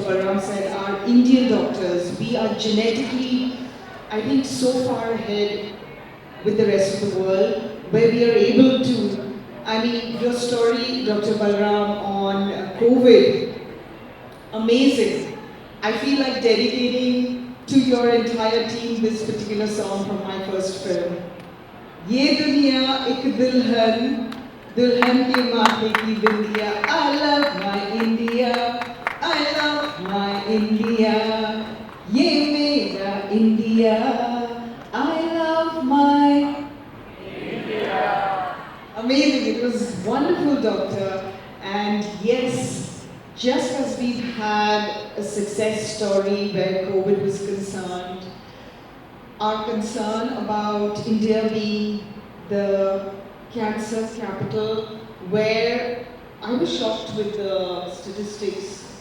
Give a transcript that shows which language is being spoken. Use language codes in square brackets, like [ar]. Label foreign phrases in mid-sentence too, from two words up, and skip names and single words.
[en] Balram said, our Indian doctors. We are genetically, I think, so far ahead with the rest of the world, where we are able to, I mean, your story, Dr. Balram, on COVID, amazing. I feel like dedicating to your entire team this particular song from my first film. [hi] ये दुनिया एक दुल्हन, दुल्हन के माथे की बिंदिया. [en] I love my India, I love my India. [hi] ये मेरा [en] India, I love my India. Amazing, it was wonderful, doctor. And yes, just as we've had a success story where COVID was concerned, our concern about India being the cancer capital, where I was shocked with the statistics.